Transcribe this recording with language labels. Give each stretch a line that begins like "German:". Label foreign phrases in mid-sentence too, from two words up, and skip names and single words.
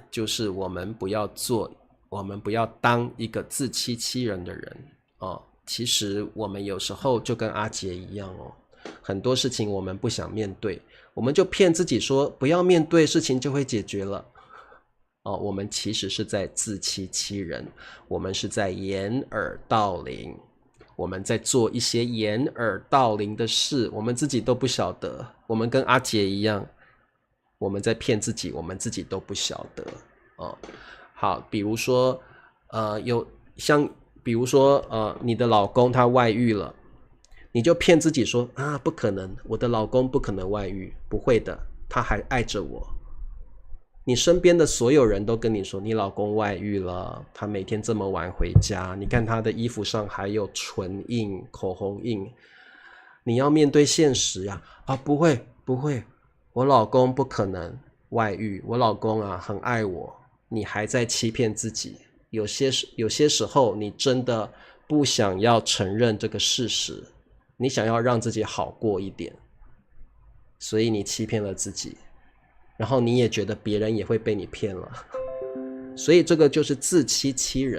Chinese: 就是我們不要當一個自欺欺人的人哦。其實我們有時候就跟阿杰一樣哦。很多事情我們不想面對，我們就騙自己說不要面對，事情就會解決了。我們其實是在自欺欺人，我們是在掩耳盜鈴，我們在做一些掩耳盜鈴的事，我們自己都不曉得。我們跟阿杰一樣，我們在騙自己，我們自己都不曉得。好，比如說比如說你的老公他外遇了，你就騙自己說啊，不可能，我的老公不可能外遇，不會的，他還愛着我。你身邊的所有人都跟你說你老公外遇了，他每天這麼晚回家，你看他的衣服上還有唇印、口紅印，你要面對現實呀。不會，我老公不可能外遇，我老公很愛我。你還在欺騙自己，有些時候你真的不想要承認這個事實，你想要讓自己好過一點，所以你欺騙了自己，然後你也覺得別人也會被你騙了，所以這個就是自欺欺人。